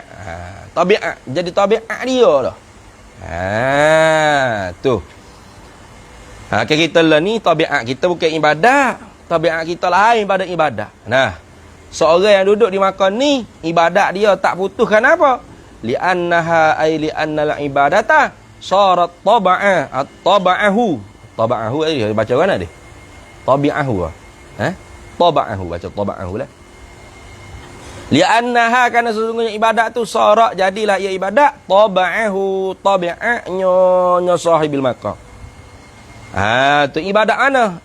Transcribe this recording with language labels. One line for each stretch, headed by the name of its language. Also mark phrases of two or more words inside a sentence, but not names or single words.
Malay: Tabi'at. Jadi tabi'at dia dah. Tu. Kita lah ni tabi'at kita bukan ibadat. Tabiat kita lain pada ibadat. Seorang yang duduk di makam ni, ibadat dia tak putus. Kenapa?
Arabic: لأنها أي لأن العبادة صارت طبعا الطبعه.
Malay: Taba'ahu dia baca mana dia? Tabi'ahu. Taba'ahu, baca taba'ahu lah. Li'annaha, kerana sesungguhnya ibadat tu sarat, jadilah ia ibadat taba'ahu, tabi'atnya
Arabic: صاحب المقام.
Malay: Tu ibadat mana?